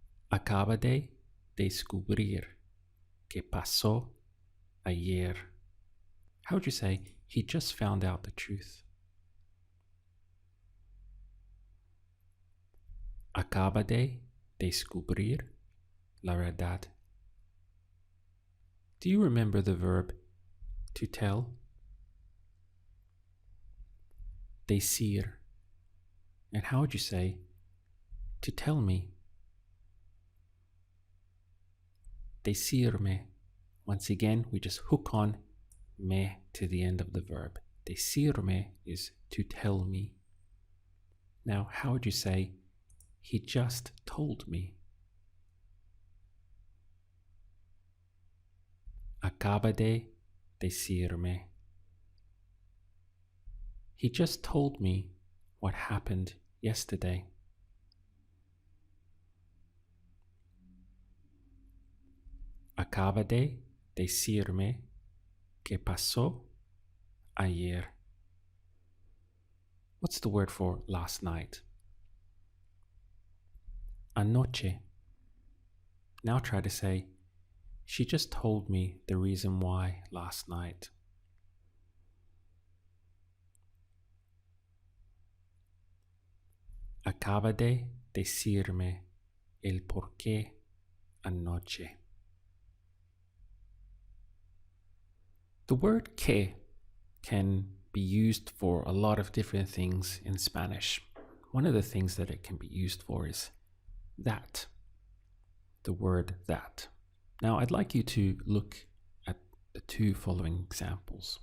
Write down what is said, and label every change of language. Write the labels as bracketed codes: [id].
[es] Acaba de descubrir qué pasó ayer. [en] How would you say, he just found out the truth? [es] Acaba de descubrir la verdad. [en] Do you remember the verb to tell? Decir. And how would you say, to tell me? Decirme. Once again, we just hook on me to the end of the verb. Decirme is to tell me. Now, how would you say, he just told me? [es] Acaba de decirme. [en] He just told me what happened yesterday. [es] Acaba de decirme qué pasó ayer. [en] What's the word for last night? Anoche. Now try to say, she just told me the reason why last night. [es] Acaba de decirme el porqué anoche. [en] The word que can be used for a lot of different things in Spanish. One of the things that it can be used for is that. The word that. Now, I'd like you to look at the two following examples.